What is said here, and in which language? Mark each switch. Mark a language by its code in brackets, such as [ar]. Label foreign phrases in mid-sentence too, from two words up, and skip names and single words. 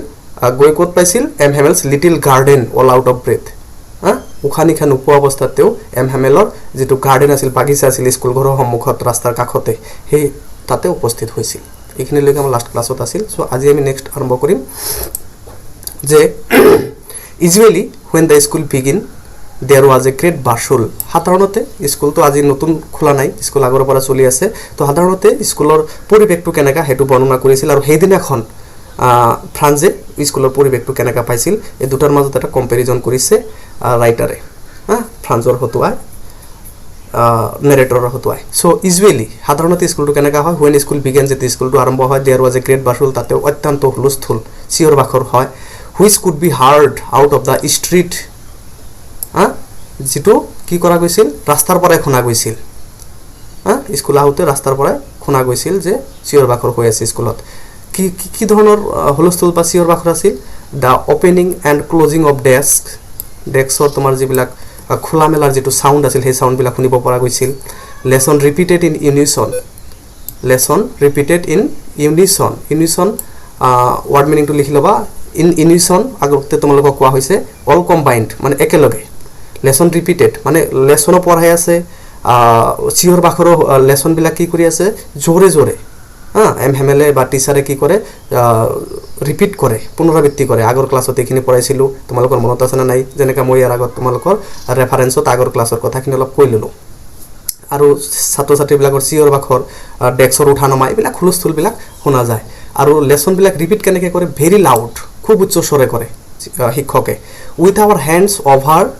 [as] গৈ ক'ত পাইছিল [en] M. Hamel's little garden all out of breath. [as] উশাহ নিশাহ নোপোৱা অৱস্থাত তেওঁ এমহেমেলৰ যিটো গাৰ্ডেন আছিল বাগিচা আছিল স্কুল ঘৰৰ সন্মুখত ৰাস্তাৰ কাষতে সেই তাতে উপস্থিত হৈছিল। এইখিনিলৈকে আমাৰ [en] last class [as] আছিল। সো আজি আমি নেক্সট আৰম্ভ কৰিম যে [en] usually when the school begin there was a great bustle. [as] সাধাৰণতে স্কুলটো আজি নতুন খোলা নাই স্কুল আগৰ পৰা চলি আছে তো সাধাৰণতে স্কুলৰ পৰিৱেশটো কেনেকা হেতু বৰ্ণনা কৰিছিল আৰু সেইদিনাখন ফ্ৰান্সে স্কুলৰ পৰিৱেশটো কেনেকা পাইছিল এই দুটাৰ মাজত এটা কম্পেৰিজন কৰিছে ৰাইটাৰে ফ্ৰান্সৰ হতুৱাই নেৰেটৰৰ হতুৱাই। [en] so usually [as] সাধাৰণতে স্কুলটো কেনেকা হয় [en] when school begin [as] যেতিয়া স্কুলটো আৰম্ভ হয় [en] there was a great bustle [as] তাতে অত্যন্ত হুলস্থুল চিঞৰ বাখৰ হয় [en] which could be heard out of the street. [as] যেটো কি কৰা গৈছিল ৰাস্তাৰ পৰাই শুনা গৈছিল স্কুল আহোতে ৰাস্তাৰ পৰাই শুনা গৈছিল যে চিঞৰ বাখৰ হৈ আছে স্কুলত। কি ধৰণৰ হুলস্থুল বা চিঞৰ বাখৰ আছিল [en] the opening and closing of [as] ডেস্কৰ তোমাৰ যিবিলাক খোলা মেলাৰ যেটো সাউন্ড আছিল সেই সাউন্ডবিলাক শুনিব পৰা গৈছিল। [en] lesson repeated in unison word meaning to [as] লিখি লবা [en] in unison [as] আগতে তোমালোকক কোৱা হৈছে [en] all combined [as] মানে একেলগে [en] lesson repeated মানে লেসনো [as] পঢ়াই আছে চিঞৰ বাখৰৰ লেসনবিলাক কি কৰি আছে জোৰে জোৰে এম হেমেলে বা টিচাৰে কি কৰে ৰিপিট কৰে পুনৰাবৃত্তি কৰে আগৰ ক্লাছত এইখিনি পঢ়াইছিলোঁ তোমালোকৰ মনত আছে না নাই যেনেকৈ মই ইয়াৰ আগত তোমালোকৰ ৰেফাৰেন্সত আগৰ ক্লাছৰ কথাখিনি অলপ কৈ ল'লোঁ আৰু ছাত্ৰ ছাত্ৰীবিলাকৰ চিঞৰ বাখৰ ডেস্কৰ উঠা নমা এইবিলাক হুলস্থুলবিলাক শুনা যায় আৰু লেসনবিলাক ৰিপিট কেনেকৈ কৰে [en] very loud [as] খুব উচ্চ স্বৰে কৰে শিক্ষকে [en] with our hands over